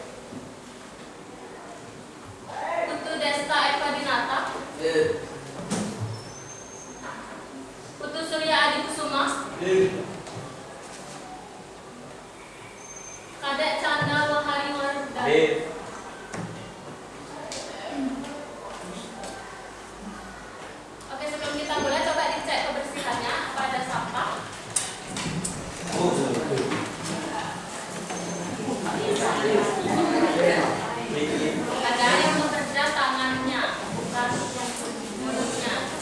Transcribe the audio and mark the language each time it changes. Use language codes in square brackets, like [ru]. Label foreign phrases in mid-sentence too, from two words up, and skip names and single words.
[id] Putu Desta Eva Dinata. Hadir. Putu Surya Adi Kusuma. Hadir. Kadek Chandra Wahari Wardani. Hadir. Oke, sebelum kita mulai coba dicek kebersihannya apa ada sampah. Ada yang bekerja tangannya, bukan mulutnya.